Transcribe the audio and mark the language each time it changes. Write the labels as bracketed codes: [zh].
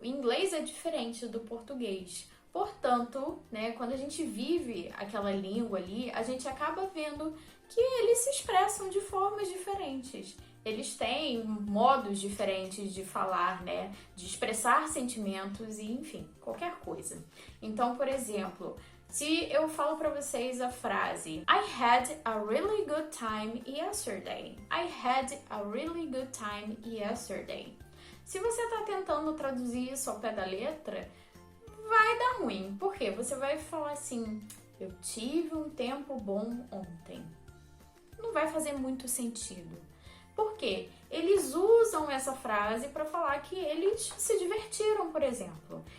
[pt] O inglês é diferente do português. Portanto, né, quando a gente vive aquela língua ali, a gente acaba vendo que eles se expressam de formas diferentes. Eles têm modos diferentes de falar, né, de expressar sentimentos e, enfim, qualquer coisa. Então, por exemplo, se eu falo para vocês a frase [en] I had a really good time yesterday. I had a really good time yesterday. [pt] Se você está tentando traduzir isso ao pé da letra, vai dar ruim. Por quê? Você vai falar assim, eu tive um tempo bom ontem. Não vai fazer muito sentido. Por quê? Eles usam essa frase para falar que eles se divertiram, por exemplo.